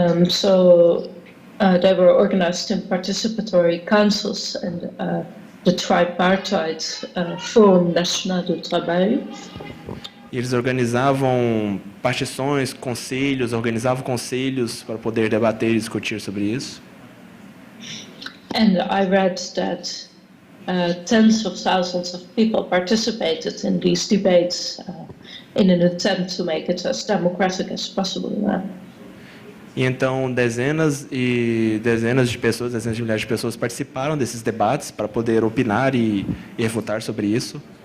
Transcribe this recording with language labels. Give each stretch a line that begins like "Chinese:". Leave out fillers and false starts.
English: So they were organized in participatory councils and the Tripartite Forum National do Trabalho.
Portuguese: E eles organizavam partições, organizavam conselhos para poder debater e discutir sobre isso.
English: And I read that tens of thousands of people participated in these debates in an attempt to make it as democratic as possible.
Portuguese: E então dezenas de milhares de pessoas participaram desses debates para poder opinar e refutar sobre isso.